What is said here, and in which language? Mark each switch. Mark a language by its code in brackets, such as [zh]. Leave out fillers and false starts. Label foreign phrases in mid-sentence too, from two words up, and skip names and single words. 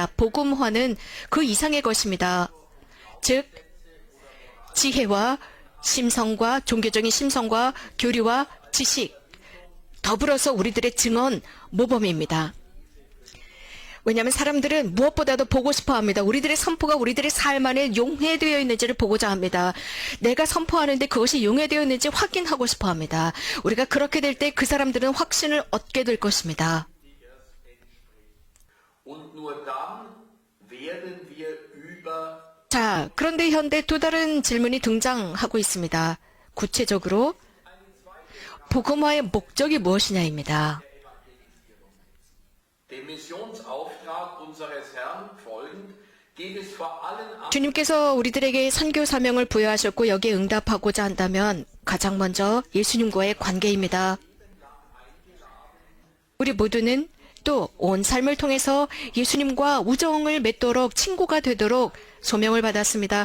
[ko] 복음화는 그 이상의 것입니다. 즉 지혜와 심성과 종교적인 심성과 교리와 지식 더불어서 우리들의 증언 모범입니다. 왜냐하면 사람들은 무엇보다도 보고 싶어 합니다. 우리들의 선포가 우리들의 삶 안에 용해되어 있는지를 보고자 합니다. 내가 선포하는데 그것이 용해되어 있는지 확인하고 싶어 합니다. 우리가 그렇게 될 때 그 사람들은 확신을 얻게 될 것입니다. [de] Und nur dann werden wir über [ko] 자, 그런데 현대 또 다른 질문이 등장하고 있습니다. 구체적으로 복음화의 목적이 무엇이냐입니다. [de] Dem Missionsauftrag unseres Herrn folgend geht es vor allem an [ko] 주님께서 우리들에게 선교 사명을 부여하셨고 여기에 응답하고자 한다면 가장 먼저 예수님과의 관계입니다. 우리 모두는 또 온 삶을 통해서 예수님과 우정을 맺도록 친구가 되도록 소명을 받았습니다.